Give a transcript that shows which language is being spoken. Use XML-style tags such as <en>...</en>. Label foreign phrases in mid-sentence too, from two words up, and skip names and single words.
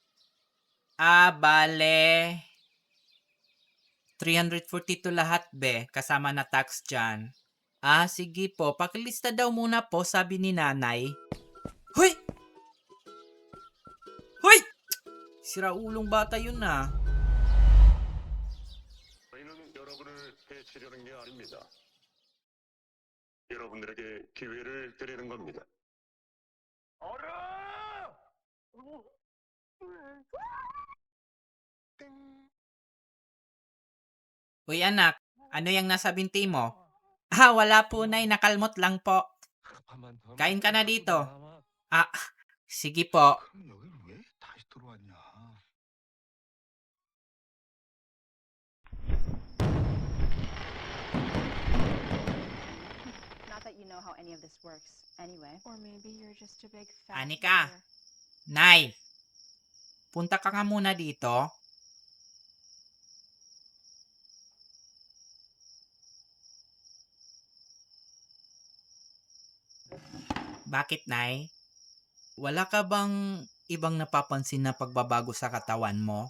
<tl>Bale, 342 lahat, be. Kasama na tax dyan. Sige po. Pakilista daw muna po, sabi ni nanay. Hoy! Hoy! Siraulong bata yun na.</tl> <ko>저희는 여러분을 해치려는 게 아닙니다. 여러분들에게 기회를 드리는 겁니다. 어라!</ko> <tl>Uy, anak. Ano yung nasa binti mo? Wala po, nay. Nakalmot lang po. Kain ka na dito. Sige po.</tl> <ko>그럼 여기를 왜 다시 들어왔냐?</ko> <en>Not that you know how any of this works anyway. Or maybe you're just a big fat Anika. liar.</en> <tl>Nay. Punta ka nga muna dito. Bakit, nay? Wala ka bang ibang napapansin na pagbabago sa katawan mo?</tl>